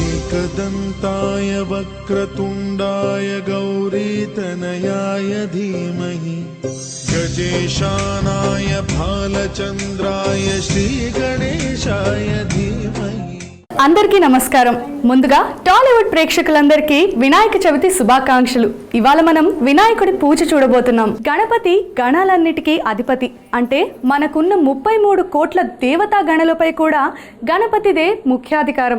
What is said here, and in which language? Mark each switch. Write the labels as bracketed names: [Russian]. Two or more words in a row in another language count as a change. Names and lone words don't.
[Sanskrit] एकदन्ताय वक्रतुण्डाय गौरीतनयाय धीमहि गजेशानाय भालचन्द्राय श्रीगणेशाय धीमहि। [Telugu] అందరికీ నమస్కారం. ముందుగా టాలీవుడ్ ప్రేక్షకులందరికీ వినాయక చవితి శుభాకాంక్షలు. ఇవాళ మనం వినాయకుడి పూజ చూడబోతున్నాం. గణపతి గణాలన్నిటికీ అధిపతి. అంటే మనకున్న 33 కోట్ల దేవతా గణలపై కూడా గణపతిదే ముఖ్యాధికారం.